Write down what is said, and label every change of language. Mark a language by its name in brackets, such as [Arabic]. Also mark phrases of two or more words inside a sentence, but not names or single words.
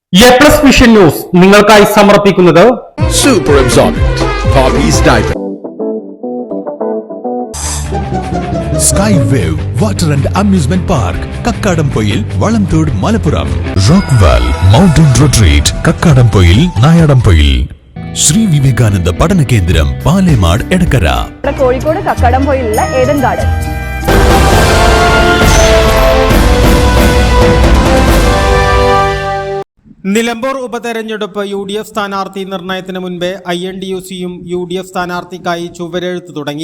[Malayalam] A+ വിഷൻ ന്യൂസ് നിങ്ങൾക്കായി സമർപ്പിക്കുന്നത് Super Absorbent Poppy's Diaper. Sky Wave Water and Amusement Park, Kakkadampoil, Valamthood, Malappuram. Rockwell Mountain Retreat, Kakkadampoil, Nayadampoil. Sri Vivekananda Padana Kendram, Palemad, Edakara. കോഴിക്കോട് കക്കാടംപൊയിലുള്ള ഏഡൻ ഗാർഡൻ. നിലമ്പൂർ ഉപതെരഞ്ഞെടുപ്പ് UDF സ്ഥാനാർത്ഥി നിർണയത്തിന് മുൻപേ INDUCയും UDF സ്ഥാനാർത്ഥിക്കായി ചുവരെഴുത്ത് തുടങ്ങി.